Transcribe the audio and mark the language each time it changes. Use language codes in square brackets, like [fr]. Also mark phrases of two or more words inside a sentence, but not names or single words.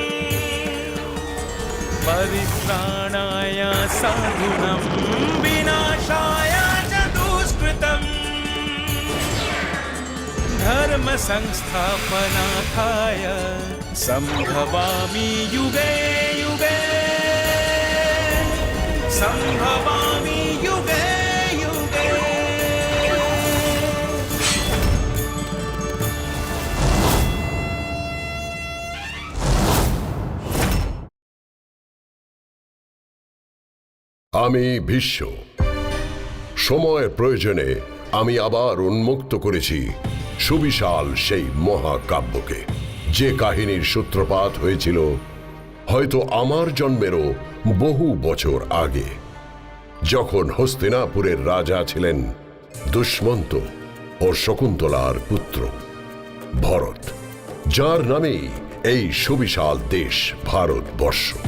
[sa] परित्राणाय साधूनां विनाशाय च दुष्कृतम् धर्म संस्थापनार्थाय संभवामि युगे युगे संभवामि युगे युगे। [bn] আমি ভীষ্ম। সময়ের প্রয়োজনে আমি আবার উন্মুক্ত করেছি সুবিশাল সেই মহাকাব্যকে, যে কাহিনীর সূত্রপাত হয়েছিল হয়তো আমার জন্মেরও বহু বছর আগে, যখন হস্তিনাপুরের রাজা ছিলেন দুষ্মন্ত ও শকুন্তলার পুত্র ভরত, যার নামেই এই সুবিশাল দেশ ভারতবর্ষ।